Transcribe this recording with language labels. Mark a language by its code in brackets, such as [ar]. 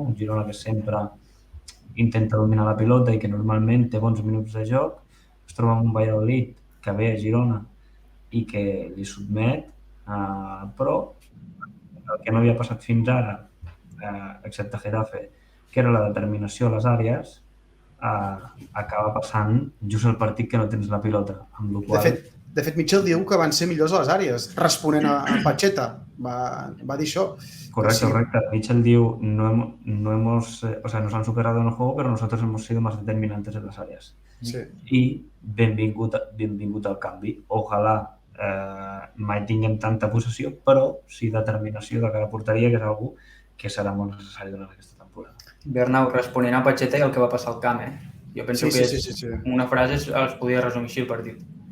[ca] Un Girona que sempre intenta dominar la pilota i que normalment té bons minuts de joc, es troba amb un Valladolid que ve a Girona i que li sotmet, però el que no havia passat fins ara, excepte Getafe, que era la determinació a les àrees, acaba passant just el partit que no tens la pilota. Amb la qual... De fet, Mitchell diu que van ser millors a les àrees, responent a Pacheta. Va dir això. [es] Correcto. [ca] Mitchell diu, [es] nos han superado en el juego, pero nosotros hemos sido más determinantes en las áreas. Sí. [ca] I benvingut al canvi. Ojalà mai tinguem tanta possessió, però sí determinació de cada porteria, que és algú que serà molt necessari durant aquesta temporada. Bernau, responent a Pacheta i el que va passar al camp, Jo penso que una frase es podia resumir així el partit.